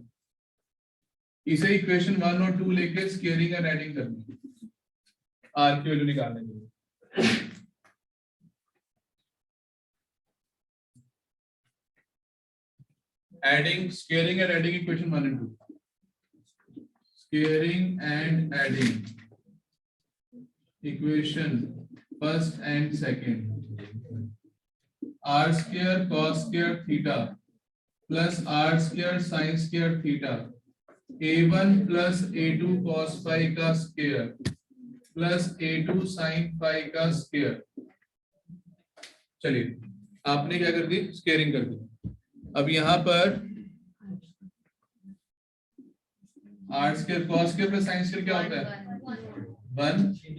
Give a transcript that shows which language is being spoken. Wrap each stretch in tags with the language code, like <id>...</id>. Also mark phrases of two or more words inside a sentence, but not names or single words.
<hi>इसे इक्वेशन 1 और 2 लेके</hi> <en>squaring and adding</en> <hi>करनी, r की वैल्यू निकालने के लिए.</hi> <en>adding, squaring and adding equation 1 and 2. Scaling and adding equation first and second. R square cos square theta plus R square sin square theta, a1 plus a2 cos phi का square plus a2 sin phi का square.</en> <hi>चलिए आपने क्या कर दी, स्केयरिंग कर दी. अब यहाँ पर</hi> <en>r square cos square plus sin square</en> <hi>क्या होता है 1.</hi>